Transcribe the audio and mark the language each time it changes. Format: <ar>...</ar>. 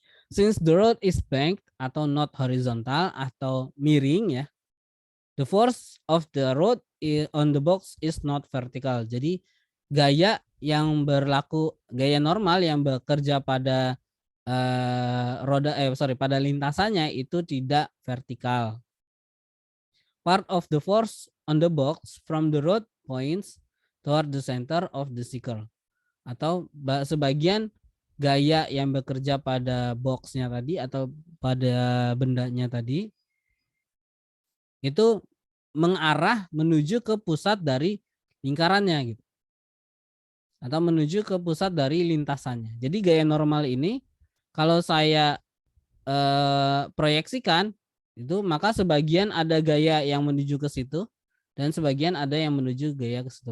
<en>Since the road is banked atau not horizontal</en> <id>atau miring ya,</id> <en>the force of the road on the box is not vertical.</en> <id>Jadi gaya yang berlaku, gaya normal yang bekerja pada pada lintasannya itu tidak vertikal.</id> <en>Part of the force on the box from the road points toward the center of the circle.</en> <id>Atau sebagian gaya yang bekerja pada boxnya tadi atau pada bendanya tadi itu mengarah menuju ke pusat dari lingkarannya gitu. Atau menuju ke pusat dari lintasannya. Jadi gaya normal ini kalau saya proyeksikan itu maka sebagian ada gaya yang menuju ke situ dan sebagian ada yang menuju gaya ke situ.</id>